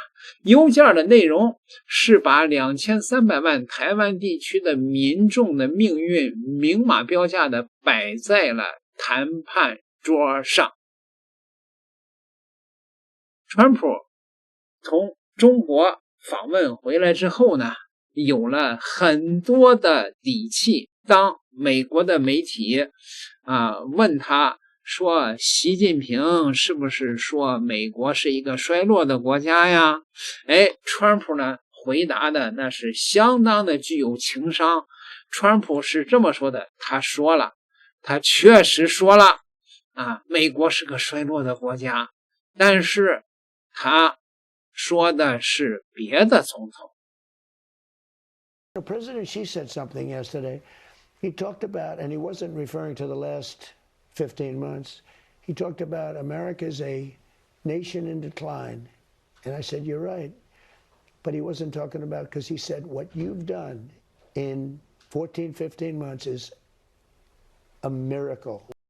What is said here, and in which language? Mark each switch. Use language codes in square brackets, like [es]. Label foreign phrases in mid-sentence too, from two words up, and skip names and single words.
[zh] 郵件的內容是把2300萬台灣地區的民眾的命運明碼標價的擺在了談判桌上。川普從中國訪問回來之後呢，有了很多的底氣。當美國的媒体問他說習近平是不是說美國是一個衰落的國家呀？川普呢回答的那是相当的具有情商。川普是這麼說的，他確實說了美國是個衰落的國家，但是他說的是別的總統。 [en] President Xi said something yesterday. He talked about, and he wasn't referring to the last 15 months, he talked about America's a nation in decline. And I said, you're right. But he wasn't talking about, because he said, what you've done in 14, 15 months is a miracle.